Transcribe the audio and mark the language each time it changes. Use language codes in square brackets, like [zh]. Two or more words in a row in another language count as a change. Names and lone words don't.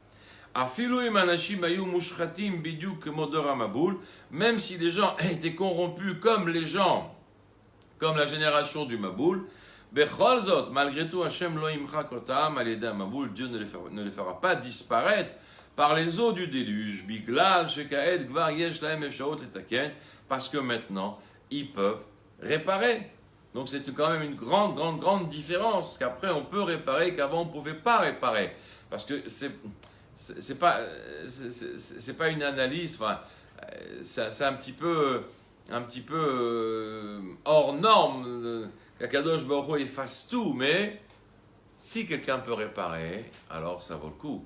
[fr] Même si les gens étaient corrompus comme la génération du Maboul, malgré tout, [he] השם לא ימחק אותם על ידי מבול, [fr] Dieu ne les fera pas disparaître par les eaux du déluge, [he] בגלל שכעת כבר יש להם אפשרות לתקן, [fr] parce que maintenant ils peuvent réparer. Donc c'est quand même une grande différence, qu'après on peut réparer, qu'avant on ne pouvait pas réparer, parce que c'est pas une analyse, enfin, c'est un petit peu hors norme qu'Akadosh Baruch Hu efface tout, mais si quelqu'un peut réparer, alors ça vaut le coup.